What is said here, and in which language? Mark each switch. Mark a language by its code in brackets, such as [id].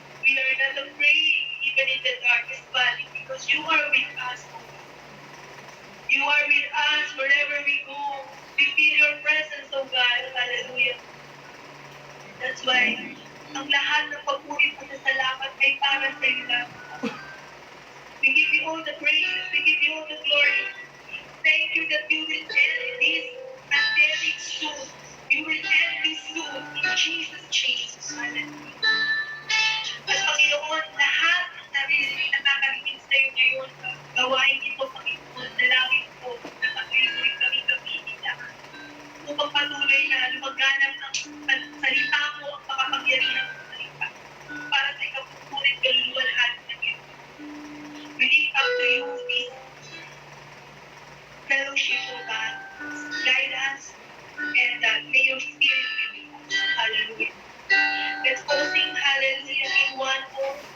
[en] We are not afraid even in the darkest valley because you are with us. You are with us wherever we go. We feel your presence, O God. Hallelujah. That's why [tl] ang lahat ng pagpuri at salamat ay para sa iyo lang. [en] We give you all the praise. We give you all the glory. Thank you that you will end this pandemic soon. You will end this soon in Jesus. Hallelujah. [tl] At Panginoon, lahat ng nakakarinig sa iyo ngayon, gawain ito, Panginoon, dalangin po na patuloy kami gamitin lahat. Upang patuloy na lumaganap ang salita mo, ang makapangyarihan ng salita. Para sa ikapupunin kaluluwa lahat ng ito. [en] We lift up to you this fellowship, O God. Guide us and may your spirit be with us. Hallelujah. Let's all sing hallelujah in one voice.